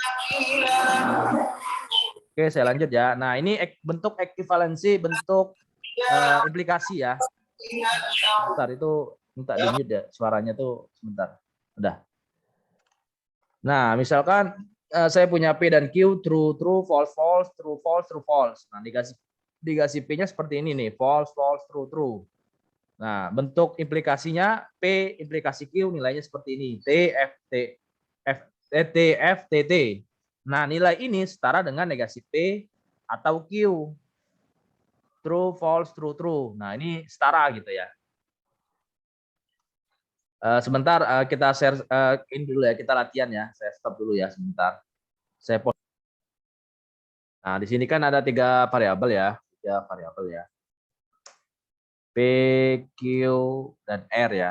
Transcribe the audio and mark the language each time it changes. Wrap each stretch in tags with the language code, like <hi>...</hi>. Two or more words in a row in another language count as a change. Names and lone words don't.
<id>Oke, saya lanjut ya. Nah, ini bentuk ekivalensi, bentuk implikasi ya. Bentar, itu minta di-mute ya. Suaranya tuh sebentar. Udah. Nah, misalkan saya punya P dan Q,</id> <en>true, true, false, false, true, false, true, false.</en> <id>Nah, dikasih P-nya seperti ini nih,</id> <en>false, false, true, true.</en> <id>Nah, bentuk implikasinya P implikasi Q nilainya seperti ini.</id> <en>T, F, T, F, T, F, T, T.</en> <id>Nah, nilai ini setara dengan negasi P atau Q.</id> <en>True, false, true, true.</en> <id>Nah, ini setara gitu ya. Sebentar kita share ini dulu ya, kita latihan ya. Saya stop dulu ya sebentar. Saya pause. Nah, di sini kan ada 3 variabel ya. 3 variabel ya. P, Q, dan R ya.</id>